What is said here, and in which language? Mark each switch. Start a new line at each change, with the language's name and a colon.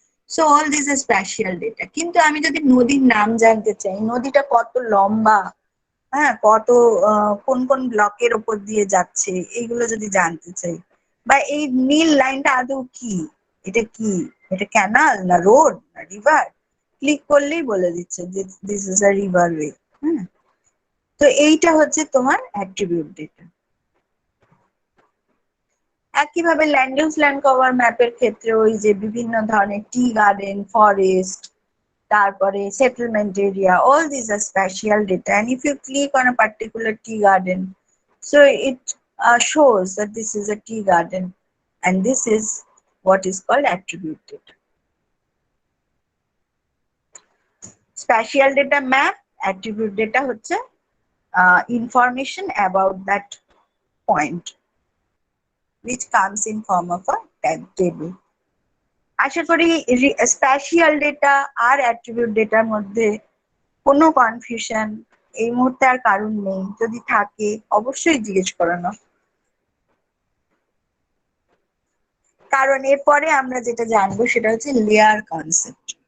English: So all this are spatial data.
Bangla: কিন্তু আমি যদি নদীর নাম জানতে চাই, নদীটা কত লম্বা, হ্যাঁ, কোন কোন ব্লকের ওপর দিয়ে যাচ্ছে, এইগুলো যদি জানতে চাই, বা এই নীল লাইনটা আদৌ কি, এটা কি, এটা ক্যানাল না রোড না রিভার, ক্লিক করলেই বলে দিচ্ছে যে
English: This is a river way.
Bangla: হ্যাঁ, তো এইটা হচ্ছে তোমার অ্যাট্রিবিউট ডেটা। একইভাবে ল্যান্ড ইউজ ল্যান্ড কভার ম্যাপের ক্ষেত্রে ওই যে বিভিন্ন ধরনের টি গার্ডেন, ফরেস্ট, তারপরে settlement area,
English: all these are spatial data, and if you click on a particular tea garden, so it shows that this is a tea garden, and this is what is called attribute data. Spatial data map, attribute data হচ্ছে information about that point which comes in form of a table.
Bangla: আশা করি spatial data আর attribute ডেটার মধ্যে কোনো confusion এই মুহূর্তে আর কারণ নেই। যদি থাকে অবশ্যই জিজ্ঞেস করানো, কারণ এরপরে আমরা যেটা জানবো সেটা হচ্ছে লেয়ার কনসেপ্ট।